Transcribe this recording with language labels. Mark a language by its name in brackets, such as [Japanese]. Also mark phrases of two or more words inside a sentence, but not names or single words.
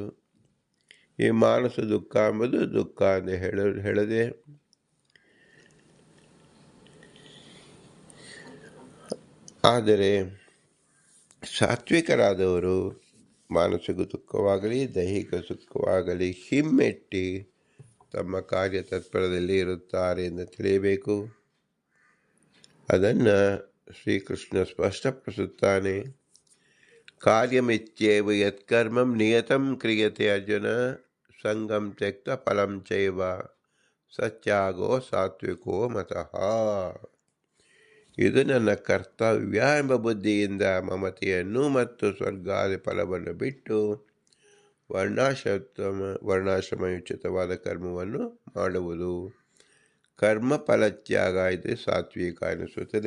[Kannada] ಈ ಮಾನಸ ದುಃಖ ಎಂಬುದು ದುಃಖ ಅಂತ ಹೇಳದೆ, ಆದರೆ ಸಾತ್ವಿಕರಾದವರು ಮಾನಸಿಕ ದುಃಖವಾಗಲಿ ದೈಹಿಕ ಸುಖವಾಗಲಿ ಹಿಮ್ಮೆಟ್ಟಿ ತಮ್ಮ ಕಾರ್ಯ ತತ್ಪರದಲ್ಲಿ ಇರುತ್ತಾರೆ ಎಂದು ತಿಳಿಯಬೇಕು. ಅದನ್ನು ಶ್ರೀಕೃಷ್ಣ ಸ್ಪಷ್ಟಪಡಿಸುತ್ತಾನೆ. [Sanskrit] ಕಾರ್ಯಮಿತ್ಯೇವ ಯತ್ಕರ್ಮಂ ನಿಯತಂ ಕ್ರಿಯತೆ ಅರ್ಜುನ ಸಂಗಂ ತ್ಯಕ್ತ ಫಲಂ ಚೈವ ಸತ್ಯಾಗೋ ಸಾತ್ವಿಕೋ ಮತಃ. [Kannada] ಇದು ನನ್ನ ಕರ್ತವ್ಯ ಎಂಬ ಬುದ್ಧಿಯಿಂದ ಮಮತೆಯನ್ನು ಮತ್ತು ಸ್ವರ್ಗಾದಿ ಫಲವನ್ನು ಬಿಟ್ಟು ವರ್ಣಾಶ್ರಮಯುಚಿತವಾದ ಕರ್ಮವನ್ನು ಮಾಡುವುದು. ಕರ್ಮ ಫಲತ್ಯಾಗ ಇದು ಸಾತ್ವಿಕ ಎನಿಸುತ್ತದೆ.